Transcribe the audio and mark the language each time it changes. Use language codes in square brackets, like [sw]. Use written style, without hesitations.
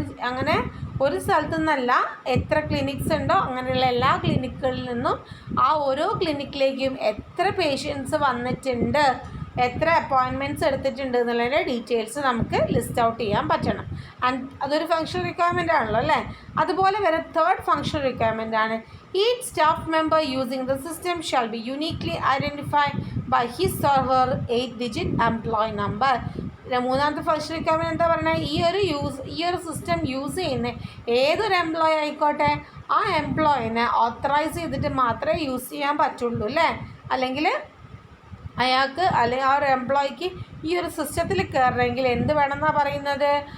[ml] അങ്ങനെ ഒരു സ്ഥലത്തു നിന്നല്ല, എത്ര ക്ലിനിക്സ് ഉണ്ടോ അങ്ങനെയുള്ള എല്ലാ ക്ലിനിക്കുകളിൽ നിന്നും ആ ഓരോ ക്ലിനിക്കിലേക്കും എത്ര പേഷ്യൻസ് വന്നിട്ടുണ്ട്, എത്ര അപ്പോയിൻമെൻറ്റ്സ് എടുത്തിട്ടുണ്ട് എന്നുള്ളതിൻ്റെ ഡീറ്റെയിൽസ് നമുക്ക് ലിസ്റ്റ് ഔട്ട് ചെയ്യാൻ പറ്റണം. അതൊരു ഫങ്ഷണൽ റിക്വയർമെൻ്റ് ആണല്ലോ അല്ലേ. അതുപോലെ വരെ തേർഡ് ഫങ്ഷണൽ റിക്വയർമെൻ്റ് ആണ് [en] each staff member using the system shall be uniquely identified by his or her 8-digit employee number. [ml] മൂന്നാമത്തെ ഫങ്ഷണൽ റിക്വയർമെൻറ്റ് എന്താ പറയുന്നത്? ഈ ഒരു സിസ്റ്റം യൂസ് ചെയ്യുന്ന ഏതൊരു എംപ്ലോയി ആയിക്കോട്ടെ ആ എംപ്ലോയിനെ ഓത്തറൈസ് ചെയ്തിട്ട് മാത്രമേ യൂസ് ചെയ്യാൻ പറ്റുള്ളൂ അല്ലേ. അല്ലെങ്കിൽ അയാൾക്ക് അല്ലെങ്കിൽ ആ ഒരു എംപ്ലോയിക്ക് ഈ ഒരു സിസ്റ്റത്തിൽ കയറണമെങ്കിൽ എന്ത് വേണമെന്നാണ് പറയുന്നത്?